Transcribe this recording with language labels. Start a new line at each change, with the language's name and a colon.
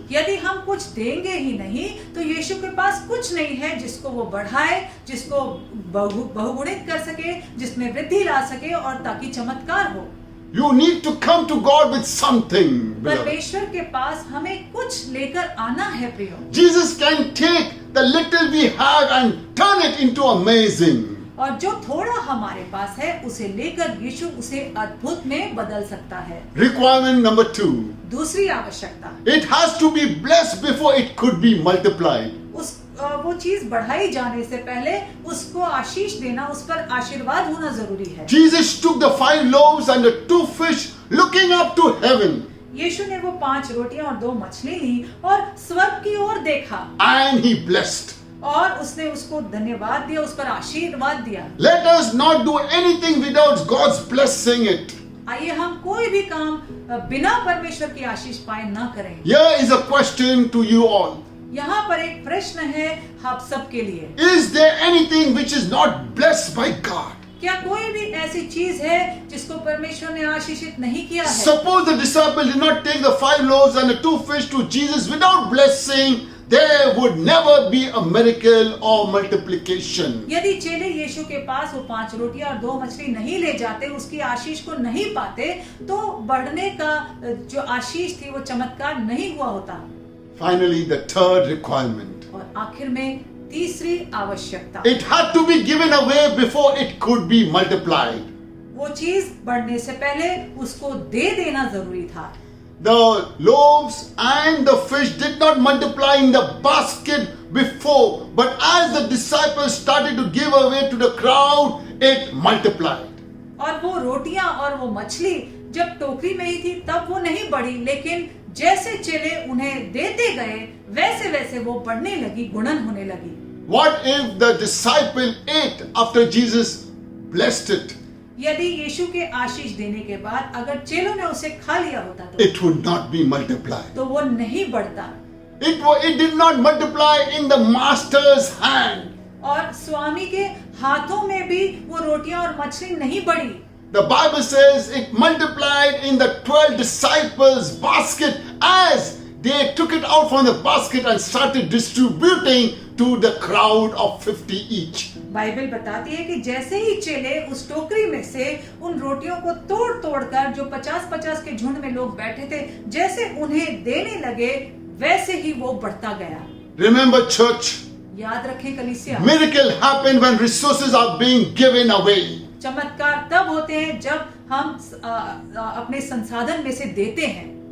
Hindi: यदि हम कुछ देंगे ही नहीं तो यीशु के पास कुछ नहीं है जिसको वो बढ़ाए, जिसको बहुगुणित कर सके, जिसमें वृद्धि ला सके और ताकि चमत्कार हो।
English: You need to come to God with something, beloved.
Hindi: परमेश्वर के पास हमें कुछ लेकर आना है प्रियो।
English: Jesus can take the little we have and turn it into amazing.
Hindi: और जो थोड़ा हमारे पास है उसे लेकर यीशु उसे अद्भुत में बदल सकता है।
English: Requirement number 2.
Hindi: दूसरी आवश्यकता,
English: It has to be blessed before it could be multiplied.
Hindi: वो चीज बढ़ाई जाने से पहले उसको आशीष देना, उस पर आशीर्वाद होना जरूरी है।
English: Jesus took the 5 loaves and the 2 fish looking up to heaven.
Hindi: यीशु ने वो 5 रोटियां और 2 मछली ली और स्वर्ग की ओर देखा
English: And he blessed.
Hindi: और उसने उसको धन्यवाद दिया, उस पर आशीर्वाद दिया।
English: Let us not do anything without God's blessing it.
Hindi: आइए हम कोई भी काम बिना परमेश्वर की आशीष पाए ना करें।
English: Here is a question to you all.
Hindi: यहाँ पर एक प्रश्न है आप सबके लिए।
English: Is there anything which is not blessed by God?
Hindi: क्या कोई भी ऐसी चीज है जिसको परमेश्वर ने आशीषित नहीं किया है?
English: Suppose the disciple did not take the 5 loaves and the 2 fish to Jesus without blessing, there would never be a miracle or multiplication.
Hindi: यदि चेले यीशु के पास वो 5 रोटियां और 2 मछली नहीं ले जाते, उसकी आशीष को नहीं पाते, तो बढ़ने का जो आशीष थी वो चमत्कार नहीं हुआ होता।
English: Finally, the third requirement.
Hindi: और आखिर में तीसरी आवश्यकता,
English: It had to be given away before it could be multiplied.
Hindi: वो चीज बढ़ने से पहले उसको दे देना जरूरी था।
English: The loaves and the fish did not multiply in the basket before, but as the disciples started to give away to the crowd, it multiplied.
Hindi: और वो रोटियां और वो मछली जब टोकरी में ही थी तब वो नहीं बढ़ी, लेकिन जैसे चेले उन्हें देते गए वैसे वैसे वो बढ़ने लगी, गुणन होने लगी।
English: What if the disciple ate after Jesus blessed it?
Hindi: यदि यीशु के आशीष देने के बाद अगर चेलों ने उसे खा लिया होता तो
English: It would not be multiplied.
Hindi: तो वो नहीं बढ़ता।
English: It did not multiply in the master's hand.
Hindi: और स्वामी के हाथों में भी वो रोटियां और मछली नहीं बढ़ी।
English: The Bible says it multiplied in the 12 disciples' basket as they took it out from the basket and started distributing to the crowd of 50 each.
Hindi: Bible बताती है कि जैसे ही चेले उस टोकरी में से उन रोटियों को तोड़ तोड़ कर, जो 50-50 के झुंड में लोग बैठे थे, जैसे उन्हें देने लगे वैसे ही वो बढ़ता गया।
English: Remember, church,
Hindi: याद रखें कलीसिया,
English: miracle happen when resources are being given away.
Hindi: चमत्कार तब होते हैं जब हम अपने संसाधन में से देते हैं।